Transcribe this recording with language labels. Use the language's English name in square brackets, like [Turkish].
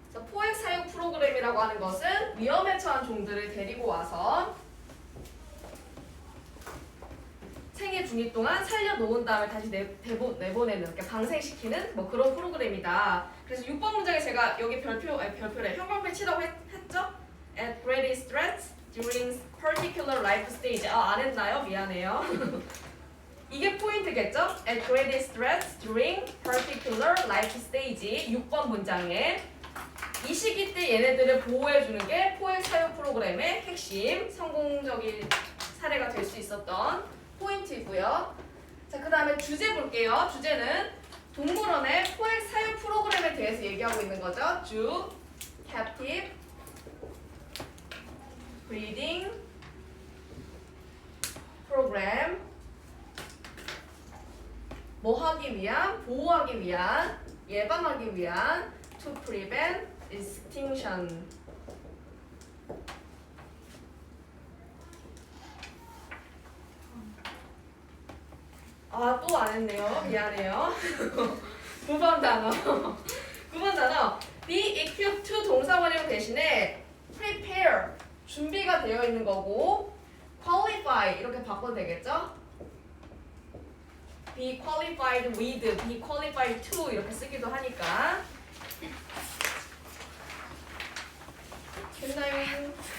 [Korean] 포획 사육 프로그램이라고 하는 것은 위험에 처한 종들을 데리고 와서 생애 중위 동안 살려놓은 다음에 다시 내보내는, 그러니까 방생시키는 뭐 그런 프로그램이다. 그래서 6번 문장에 제가 여기 별표래 형광펜 치라고 했죠? [English] At greatest threats during particular life stage. [Korean] 안 했나요? 미안해요. 이게 포인트겠죠? [English] At greatest threats during particular life stage. [Korean] 6번 문장에 이 시기 때 얘네들을 보호해주는 게 포획 사육 프로그램의 핵심, 성공적인 사례가 될 수 있었던 포인트이고요. 자, 그 다음에 주제 볼게요. 주제는 동물원의 포획 사육 프로그램에 대해서 얘기하고 있는 거죠. [English] 주, captive, breeding program. [Korean] 뭐 하기 위한? 보호하기 위한, 예방하기 위한 [English] to prevent extinction. [Korean] 또 안 했네요. 미안해요. 9번 단어. 9번 단어. [English] be equipped to [Korean] 동사원형 대신에 prepare, 준비가 되어 있는 거고 qualify 이렇게 바꿔도 되겠죠? [English] be qualified with, be qualified to [Korean] 이렇게 쓰기도 하니까. 됐나요?